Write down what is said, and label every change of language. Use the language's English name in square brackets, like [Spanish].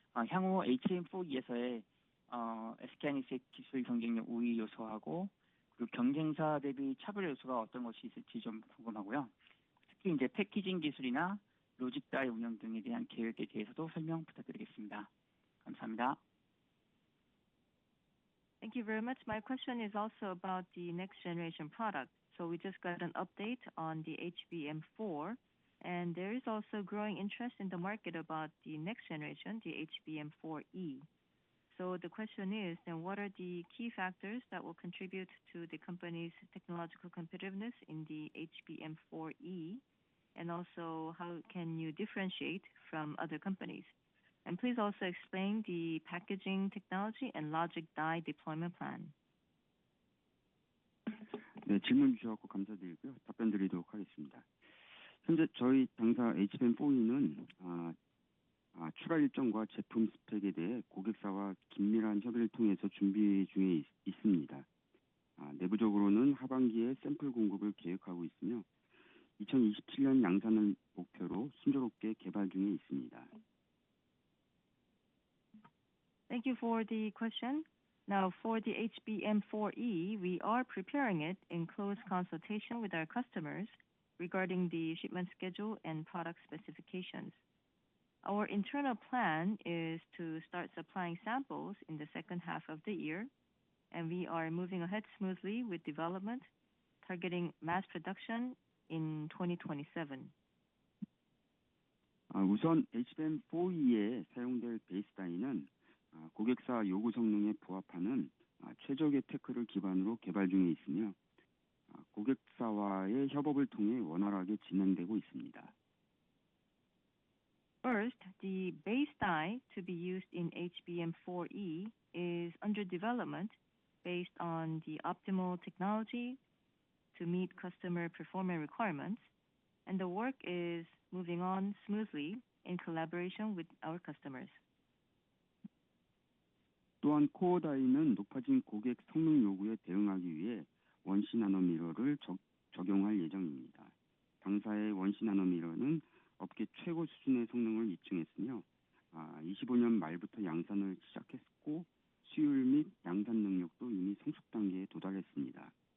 [Korean] 향후 HBM4E에서의 SK하이닉스의 기술 경쟁력 우위 요소하고 그리고 경쟁사 대비 차별 요소가 어떤 것이 있을지 좀 궁금하고요. 특히 이제 패키징 기술이나 로직 다이 운영 등에 대한 계획에 대해서도 설명 부탁드리겠습니다. 감사합니다. [English] Thank you very much. My question is also about the next generation product. So we just got an update on the HBM4, and there is also growing interest in the market about the next generation, the HBM4E. So the question is, then what are the key factors that will contribute to the company's technological competitiveness in the HBM4E? And also, how can you differentiate from other companies? And please also explain the packaging technology and logic die deployment plan. [Korean] 네, 질문 주셔서 감사드리고요. 답변 드리도록 하겠습니다. 현재 저희 당사 HBM4E는 출하 일정과 제품 스펙에 대해 고객사와 긴밀한 협의를 통해서 준비 중에 있습니다. 내부적으로는 하반기에 샘플 공급을 계획하고 있으며 2027년 양산을 목표로 순조롭게 개발 중에 있습니다. [English] Thank you for the question. Now, for the HBM4E, we are preparing it in close consultation with our customers regarding the shipment schedule and product specifications. Our internal plan is to start supplying samples in the second half of the year, and we are moving ahead smoothly with development, targeting mass production in 2027. [Korean] 우선 HBM4E에 사용될 베이스 다이는 고객사 요구 성능에 부합하는 최적의 테크를 기반으로 개발 중에 있으며 고객사와의 협업을 통해 원활하게 진행되고 있습니다. [English] First, the base die to be used in HBM4E is under development based on the optimal technology to meet customer performance requirements, and the work is moving on smoothly in collaboration with our customers. [Korean] 또한 코어 다이는 높아진 고객 성능 요구에 대응하기 위해 원시 나노미러를 적용할 예정입니다. 당사의 원시 나노미러는 업계 최고 수준의 성능을 입증했으며 25년 말부터 양산을 시작했고 수율 및 양산 능력도 이미 성숙 단계에 도달했습니다.